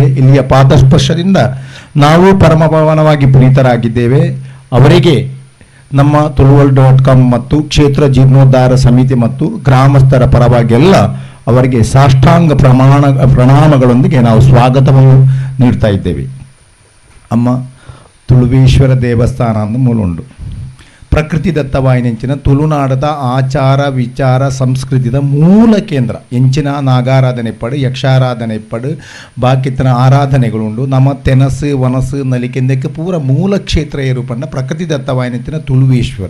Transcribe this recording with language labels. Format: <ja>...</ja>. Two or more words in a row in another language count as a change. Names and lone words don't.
<kn>ಇಲ್ಲಿಯ ಪಾದಸ್ಪರ್ಶದಿಂದ ನಾವು ಪರಮ ಪಾವನವಾಗಿ ಪುನೀತರಾಗಿದ್ದೇವೆ. ಅವರಿಗೆ ನಮ್ಮ ತುಳುವಲ್.com ಮತ್ತು ಕ್ಷೇತ್ರ ಜೀರ್ಣೋದ್ಧಾರ ಸಮಿತಿ ಮತ್ತು ಗ್ರಾಮಸ್ಥರ ಪರವಾಗಿ ಎಲ್ಲ ಅವರಿಗೆ ಸಾಷ್ಟಾಂಗ ಪ್ರಣಾಮಗಳೊಂದಿಗೆ ನಾವು ಸ್ವಾಗತವನ್ನು ನೀಡ್ತಾ ಇದ್ದೇವೆ.</kn> <tcy>ಅಮ್ಮ ತುಳುವೇಶ್ವರ ದೇವಸ್ಥಾನ ಅಂದ ಮೂಲ ಉಂಟು. ಪ್ರಕೃತಿ ದತ್ತವಾಯಿನೆಂಚಿನ ತುಳುನಾಡದ ಆಚಾರ ವಿಚಾರ ಸಂಸ್ಕೃತಿದ ಮೂಲ ಕೇಂದ್ರ. ಎಂಚಿನ ನಾಗಾರಾಧನೆ ಪಡು, ಯಕ್ಷಾರಾಧನೆ ಪಡು, ಬಾಕಿತನ ಆರಾಧನೆಗಳುಂಡು. ನಮ್ಮ ತೆನಸು ವನಸು ನಲಿಕೆಂದಕ್ಕೆ ಪೂರ ಮೂಲ ಕ್ಷೇತ್ರ ಏರುಪಂಡ ಪ್ರಕೃತಿ ದತ್ತವಾಯಿನೆಂಚಿನ ತುಳುವೇಶ್ವರ.</tcy>